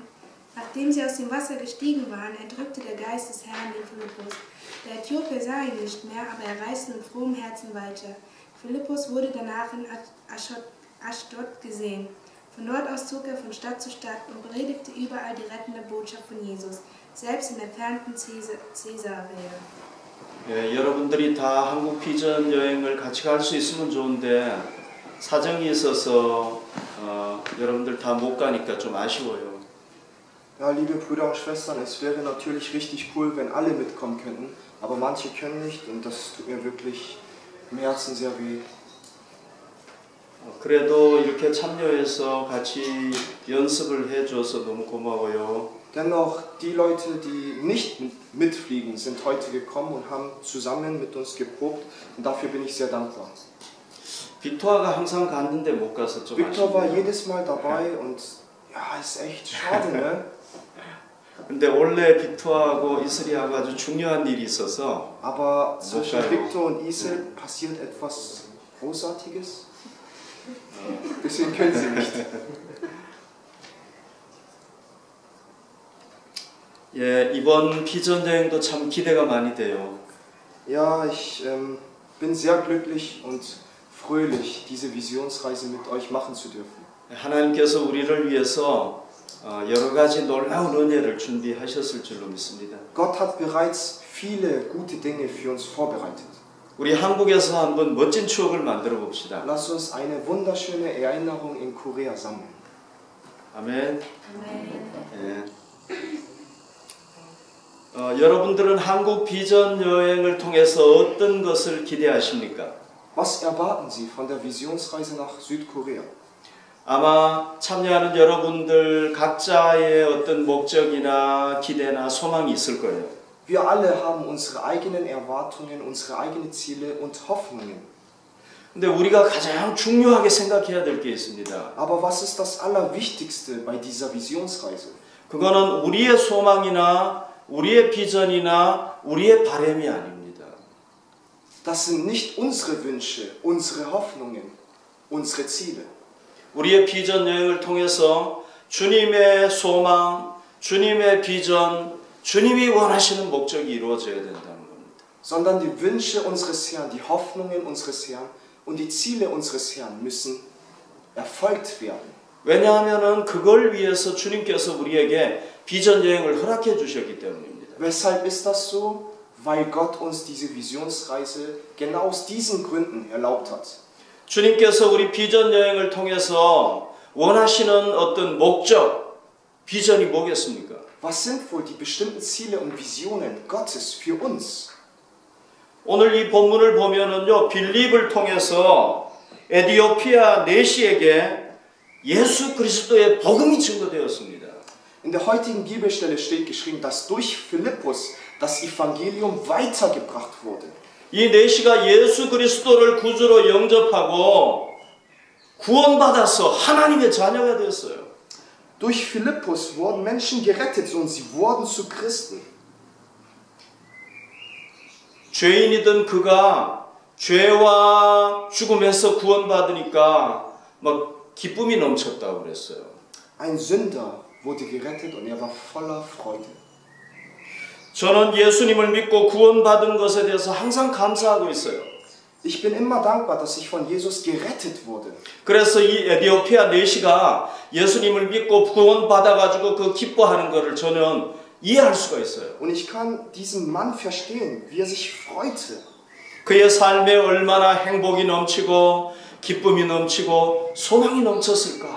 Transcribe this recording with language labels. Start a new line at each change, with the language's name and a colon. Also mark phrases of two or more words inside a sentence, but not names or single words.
German: Nachdem sie aus dem Wasser gestiegen waren, erdrückte der Geist des Herrn den Philippus. Der Äthiopier sah ihn nicht mehr, aber er reiste mit frohem Herzen weiter. Philippus wurde danach in Aschdod gesehen. Von dort aus zog er von Stadt zu Stadt und predigte überall die rettende Botschaft von Jesus, selbst im entfernten Caesarea.
Korean: 예, 여러분들이 다 한국 비전 여행을 같이 갈 수 있으면 좋은데 사정이 있어서 여러분들 다 못 가니까 좀 아쉬워요.
German: Ja, liebe Brüder und Schwestern, es wäre natürlich richtig cool, wenn alle mitkommen könnten, aber manche können nicht und das tut mir wirklich im Herzen sehr weh.
Korean: 그래도 이렇게 참여해서 같이 연습을 해줘서 너무 고마워요.
German: Dennoch, die Leute, die nicht mitfliegen, sind heute gekommen und haben zusammen mit uns geprobt und dafür bin ich sehr dankbar.
Korean: 빅토아가 항상 갔는데 못 가서 좀
German: Victor war
Korean: 아쉽네요.
German: jedes Mal dabei und ja, ist echt schade, ne?
Korean: 근데 원래 빅토아하고 이슬이하고 아주 중요한 일이 있어서
German: Aber zwischen Okay. Victor und Isel passiert etwas Großartiges. Deswegen können sie nicht.
Korean: 예, 이번 비전 여행도 참 기대가 많이 돼요.
German: Ja, ich bin sehr glücklich und fröhlich, diese Visionsreise mit euch machen zu dürfen.
Korean: 하나님께서 우리를 위해서 여러 가지 놀라운 은혜를 준비하셨을 줄로 믿습니다.
German: Gott hat bereits viele gute Dinge für uns vorbereitet.
Korean: 우리 한국에서 한번 멋진 추억을 만들어 봅시다.
German: Lass uns eine wunderschöne Erinnerung in Korea sammeln.
Korean: 아멘.
German: Amen.
Korean: 예. 여러분들은 한국 비전 여행을 통해서 어떤 것을 기대하십니까?
German: Was erwarten Sie von der Visionsreise nach Südkorea?
Korean: 아마 참여하는 여러분들 각자의 어떤 목적이나 기대나 소망이 있을 거예요.
German: Wir alle haben unsere eigenen Erwartungen, unsere eigenen Ziele und Hoffnungen.
Korean: 근데 우리가 가장 중요하게 생각해야 될 게 있습니다.
German: Aber was ist das Allerwichtigste bei dieser Visionsreise?
Korean: 그거는 우리의 소망이나 우리의 비전이나 우리의 바람이 아닙니다.
German: Das sind nicht unsere Wünsche, unsere Hoffnungen, unsere Ziele.
Korean: 우리의 비전 여행을 통해서 주님의 소망, 주님의 비전, 주님이 원하시는 목적이 이루어져야 된다는 겁니다.
German: Sondern die Wünsche unseres Herrn, die Hoffnungen unseres Herrn und die Ziele unseres Herrn müssen erfolgt werden.
Korean: 왜냐하면 그걸 위해서 주님께서 우리에게 비전 여행을 허락해 주셨기 때문입니다.
German: Weshalb ist das so? Weil Gott uns diese Visionsreise genau aus diesen Gründen erlaubt hat.
Korean: 주님께서 우리 비전 여행을 통해서 원하시는 어떤 목적, 비전이 뭐겠습니까?
German: Was sind wohl die bestimmten Ziele und Visionen Gottes für uns?
Korean: 오늘 이 본문을 보면은요, 빌립을 통해서 에디오피아 내시에게 예수 그리스도의 복음이 증거되었습니다.
German: In der heutigen Bibelstelle steht geschrieben, dass durch Philippus das Evangelium weitergebracht wurde.
Korean: 이 내시가 예수 그리스도를 구주로 영접하고 구원받아서 하나님의 자녀가 되었어요.
German: Durch Philippus wurden Menschen gerettet und sie wurden zu Christen.
Korean: 죄인이던 그가 죄와 죽음에서 구원받으니까 막 기쁨이 넘쳤다고 그랬어요.
German: Ein Sünder wurde gerettet und er war voller Freude.
Korean: 저는 예수님을 믿고 구원받은 것에 대해서 항상 감사하고 있어요.
German: Ich bin immer dankbar, dass ich von Jesus gerettet wurde.
Korean: 그래서 이 에디오피아 내시가 예수님을 믿고 구원받아가지고 그 기뻐하는 것을 저는 이해할 수가 있어요.
German: Und ich kann diesen Mann verstehen, wie er sich freute.
Korean: 그의 삶에 얼마나 행복이 넘치고 기쁨이 넘치고 소망이 넘쳤을까?